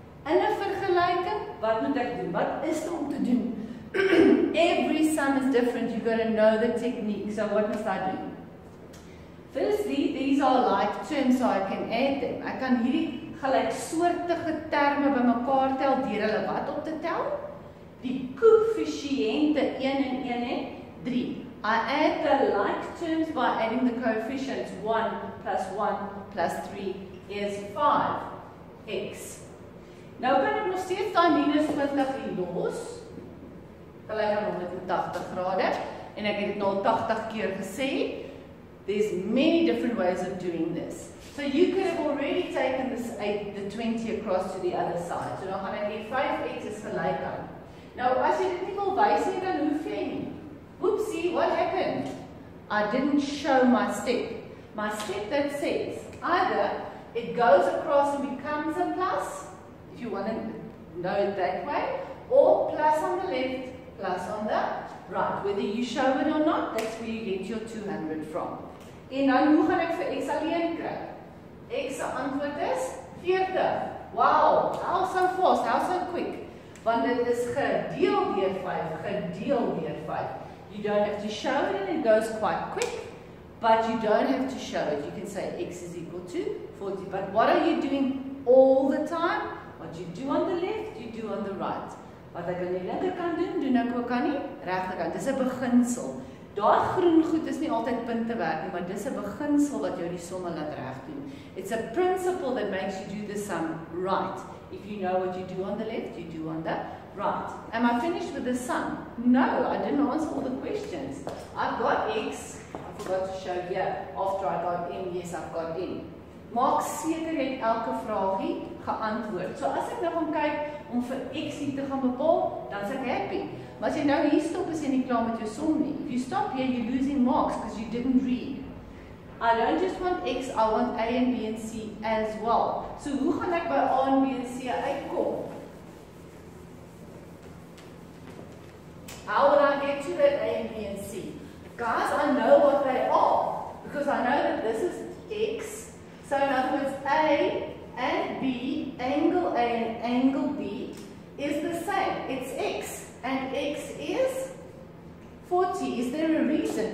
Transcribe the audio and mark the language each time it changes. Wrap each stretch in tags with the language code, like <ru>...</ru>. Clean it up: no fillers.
<af>In 'n vergelyking, wat moet ek doen? Wat is er om te doen?</af> <en>Every sum is different. You've got to know the technique. So what must I do? Firstly, these are like terms, so I can add them.</en> <af>Ek kan hierdie gelyksoortige terme bymekaar tel deur hulle wat op te tel? Die koëffisiënte 1 en 1 en 3.</af> <en>I add the like terms by adding the coefficients. 1 plus 3 is 5x.</en> <af>Nou kan ek nog steeds daai minus 20 hier los. Gelyk aan 180 grade. En ek het dit nou 80 keer gesê.</af> <en>There's many different ways of doing this. So you could have already taken this the 20 across to the other side.</en> <af>So nou gaan ek hê 5x is gelyk aan. Nou as jy dit nie wil wys nie, dan hoef jy nie.</af> <en>Oopsie, what happened? I didn't show my step. My step that says either it goes across and becomes a plus, if you want to know it that way, or plus on the left, plus on the right. Whether you show it or not, that's where you get your 200 from.</en> <af>En dan hoe gaan ek vir x alleen kry? X se antwoord is 40.</af> <en>Wow, how so fast, how so quick?</en> <af>Want dit is gedeel deur 5, gedeel deur 5.</af> <en>You don't have to show it and it goes quite quick, but you don't have to show it. You can say x is equal to 40. But what are you doing all the time? What you do on the left, you do on the right.</en> <af>Wat ek aan die linkerkant doen, doen ek ook aan die regterkant. Dis 'n beginsel. Daai groen goed is nie altyd punte werd nie, maar dis 'n beginsel wat jou die somme laat reg doen.</af> <en>It's a principle that makes you do the sum right. If you know what you do on the left, you do on the right. Am I finished with the sum? No, I didn't answer all the questions. I've got x. I forgot to show here. After I got in, yes, I've got in.</en> <af>Maak seker jy het elke vraagie geantwoord. So as ek nou gaan kyk om vir x hier te gaan bepaal, dan is ek happy. Maar as jy nou hier stop, is jy nie klaar met jou som nie.</af> <en>If you stop here, you're losing marks because you didn't read. I don't just want x, I want a and b and c as well.</en> <af>So hoe gaan ek by a en b en c uitkom?</af> <en>How will I get to that a and b and c? Guys, I know what they are because I know that this is x. So in other words, A and B, angle A and angle B, is the same. It's x, and x is 40. Is there a reason?</en>